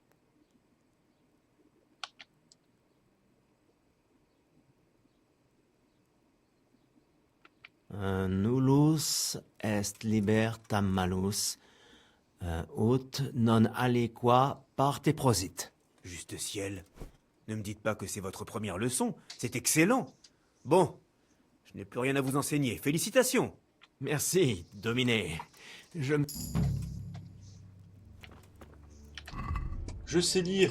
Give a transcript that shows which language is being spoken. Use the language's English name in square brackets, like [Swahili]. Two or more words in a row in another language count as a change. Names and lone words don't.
[Latin] Nullus est libertam malus, ut non aliqua parte prosit. [French] Juste ciel. Ne me dites pas que c'est votre première leçon. C'est excellent. Bon, je n'ai plus rien à vous enseigner. Félicitations. Merci, Dominé. Je sais lire.